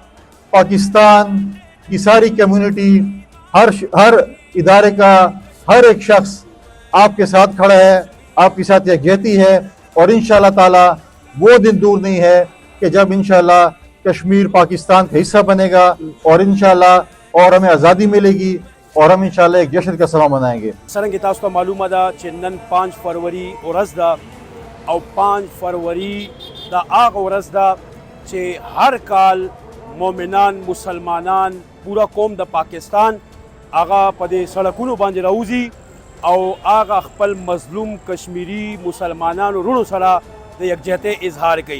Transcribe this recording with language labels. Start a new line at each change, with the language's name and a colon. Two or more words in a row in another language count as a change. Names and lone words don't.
Urdu: پاکستان کی ساری کمیونٹی، ہر ادارے کا ہر ایک شخص آپ کے ساتھ کھڑا ہے، آپ کے ساتھ یکجہتی ہے، اور
Arabic: انشاءاللہ تعالی
Urdu: وہ دن دور نہیں ہے کہ جب
Arabic: انشاءاللہ
Urdu: کشمیر پاکستان کا حصہ بنے گا، اور
Arabic: انشاءاللہ
Urdu: اور ہمیں آزادی ملے گی، اور ہم
Arabic: انشاءاللہ
Urdu: ایک جشن کا سما منائیں گے۔
Pashto: څرنګه تاسو ته معلومه ده چې نن 5 فروری ورځ ده، او 5 فروری دا هغه ورځ ده چې هر کال مومنان، مسلمانان، پورا قوم د پاکستان هغه په دې سړکونو باندې راوځي او هغه خپل مظلوم کشمیری مسلمانانو وروڼو سره د یکجهتۍ اظهار کوي۔